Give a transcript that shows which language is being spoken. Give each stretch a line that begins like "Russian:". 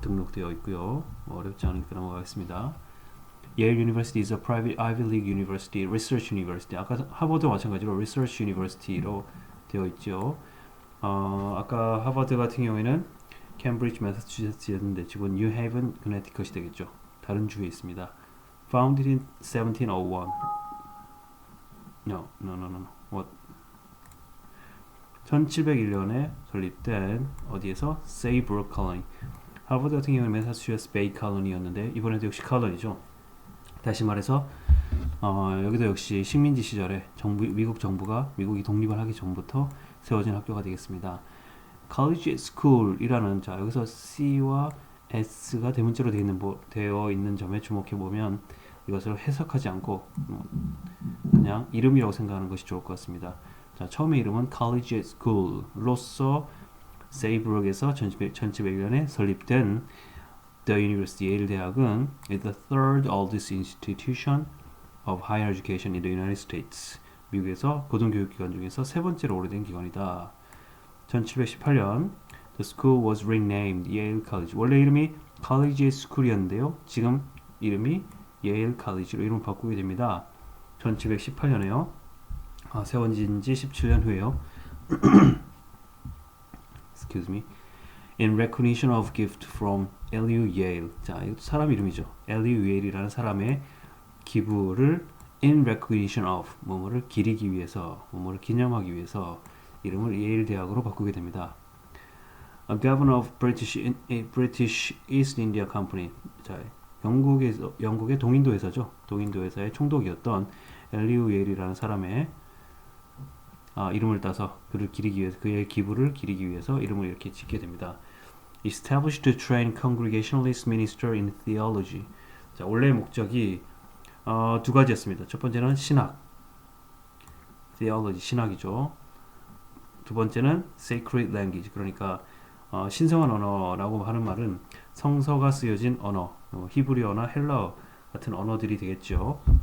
Korean: 등록되어 있고요. 어렵지 않으니까 넘어가겠습니다.
English: Yale University is a private Ivy League university, research university.
Korean: 아까 하버드와 마찬가지로 research university로 되어 있죠. 아까 하버드 같은 경우에는 캠브리지 매사추세츠였는데 지금 뉴헤이븐 커네티컷이 되겠죠. 다른 주에 있습니다.
English: Founded in 1701. No. What?
Korean: 1701년에 설립된 어디에서? 세이브룩 컬러니. 하버드 같은 경우는 매사추세츠 베이 컬러니였는데 이번에도 역시 컬러니죠. 다시 말해서 여기도 역시 식민지 시절에 미국 정부가 미국이 독립을 하기 전부터 세워진 학교가 되겠습니다. College School이라는 자 여기서 C와 S가 대문자로 되어 있는 점에 주목해 보면 이것을 해석하지 않고 그냥 이름이라고 생각하는 것이 좋을 것 같습니다. 자, 처음에 이름은 College School로서 세이브룩에서 1701년에 설립된 The University, 예일 대학은
English: is the third oldest institution of higher education in the United States.
Korean: 미국에서 고등교육기관 중에서 세 번째로 오래된 기관이다.
English: 1718년 The school was renamed Yale College.
Korean: 원래 이름이 College School이었는데요. 지금 이름이 Yale College로 이름을 바꾸게 됩니다. 1718년에요. 세워진 지 17년 후에요.
English: Excuse me. In recognition of gift from Elihu Yale.
Korean: 자, 이것도 사람 이름이죠. Elihu Yale이라는 사람의 기부를
English: in recognition of
Korean: 뭐뭐를 기리기 위해서, 뭐뭐를 기념하기 위해서 이름을 예일 대학으로 바꾸게 됩니다.
English: A governor of British East India Company.
Korean: 자, 영국의 동인도 회사죠. 동인도 회사의 총독이었던 엘리후 예일이라는 사람의 이름을 따서 그를 기리기 위해서 그의 기부를 기리기 위해서 이름을 이렇게 짓게 됩니다.
English: Established to train Congregationalist minister in theology.
Korean: 자, 원래의 목적이 두 가지였습니다. 첫 번째는 신학, theology, 신학이죠. 두 번째는
English: sacred language,
Korean: 그러니까 신성한 언어라고 하는 말은 성서가 쓰여진 언어, 히브리어나 헬라어 같은 언어들이 되겠죠.